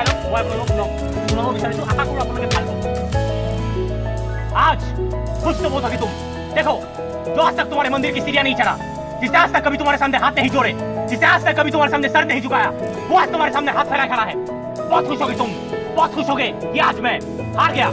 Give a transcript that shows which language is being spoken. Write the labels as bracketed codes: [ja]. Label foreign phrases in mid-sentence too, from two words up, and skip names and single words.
[as] মই আপোনালোকক শুনাব বিচাৰিছোঁ আশা কৰোঁ আপোনালোকে ভাল পাব [hi] आज खुश तो बहुत अभी तुम देखो जो आज तक तुम्हारे मंदिर की सीढ़ियां नहीं चढ़ा जिसे आज तक कभी तुम्हारे सामने हाथ नहीं जोड़े जिसे आज तक कभी तुम्हारे सामने सर नहीं झुकाया वो आज तुम्हारे सामने हाथ फैला खड़ा है बहुत खुश होगी तुम बहुत खुश होगे कि आज मैं हार गया